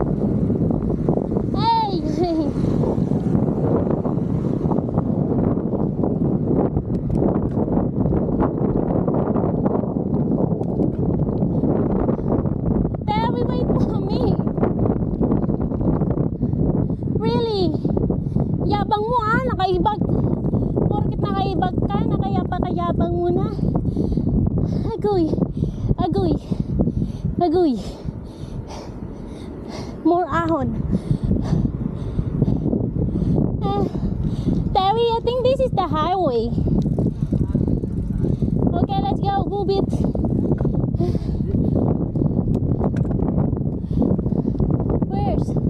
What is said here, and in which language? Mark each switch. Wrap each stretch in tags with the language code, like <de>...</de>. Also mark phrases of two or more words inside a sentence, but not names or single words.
<en>Hey! Terry, wait for me. Really?</en> <tl>Yabang mo ah, nakaibag. Porket nakaibag ka, nakayabang mo na. Agoy. Agoy. Agoy. More ahon.</tl> <en>Terry, I think this is the highway. Okay, let's go. Move it. Where's?</en>